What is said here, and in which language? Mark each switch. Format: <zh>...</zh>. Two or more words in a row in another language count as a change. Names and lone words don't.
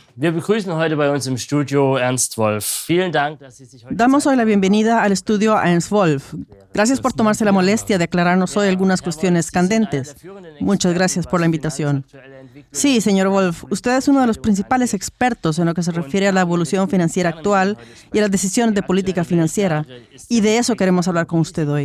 <de>Wir begrüßen heute bei uns im Studio Ernst Wolf. Vielen Dank, dass Sie sich heute</de> <es>Damos hoy la bienvenida al estudio a Ernst Wolf. Gracias por tomarse la molestia de aclararnos hoy algunas cuestiones candentes. Muchas gracias por la invitación. Sí, señor Wolf, usted es uno de los principales expertos en lo que se refiere a la evolución financiera actual y a las decisiones de política financiera, y de eso queremos hablar con usted hoy.</es>